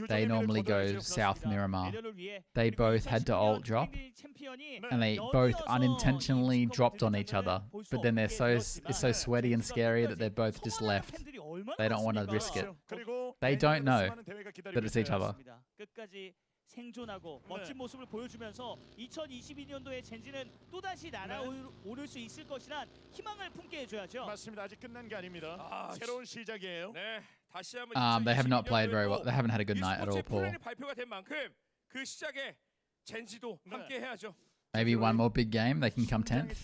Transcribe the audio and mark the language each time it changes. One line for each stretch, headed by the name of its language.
English: They normally go South Miramar. They both had to ult drop, and they both unintentionally dropped on each other. But then it's so sweaty and scary that they're both just left. They don't want to risk it. They don't know that it's each other.
Korean: 생존하고 멋진 모습을 보여주면서 2022년도에 젠지는 또다시 날아오를 수 있을 것이란 희망을 품게 해줘야죠. 맞습니다. 아직 끝난 게 아닙니다. 새로운 시작이에요. 네, 다시 한번
English: They have not played very well. They haven't had a good night at all, Paul.
Korean: 발표가 된 만큼 그 시작에 젠지도 함께 해야죠.
English: Maybe one more big game, they can come 10th.